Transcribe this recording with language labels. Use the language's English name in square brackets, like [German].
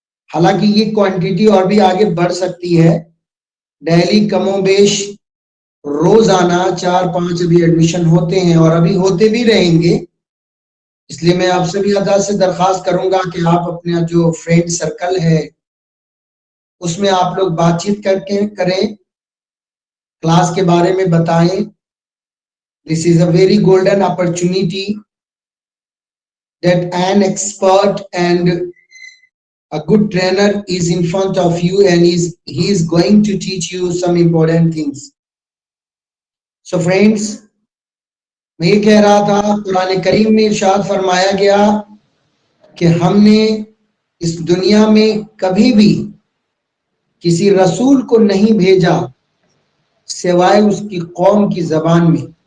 [Urdu] حالانکہ یہ کوانٹیٹی اور بھی آگے بڑھ سکتی ہے. ڈیلی کم و بیش روزانہ 4-5 ابھی ایڈمیشن ہوتے ہیں اور ابھی ہوتے بھی رہیں گے. اس لیے میں آپ سبھی ادا سے درخواست کروں گا کہ آپ اپنا جو فرینڈ سرکل ہے اس میں آپ لوگ بات چیت کریں، کلاس کے بارے میں بتائیں. [English] This is a very golden opportunity that an expert and a good trainer is in front of you and he is going to teach you some important things. So friends, [Urdu] میں یہ کہہ رہا تھا، قرآن کریم میں ارشاد فرمایا گیا کہ ہم نے اس دنیا میں کبھی بھی کسی رسول کو نہیں بھیجا سوائے اس کی قوم کی زبان میں.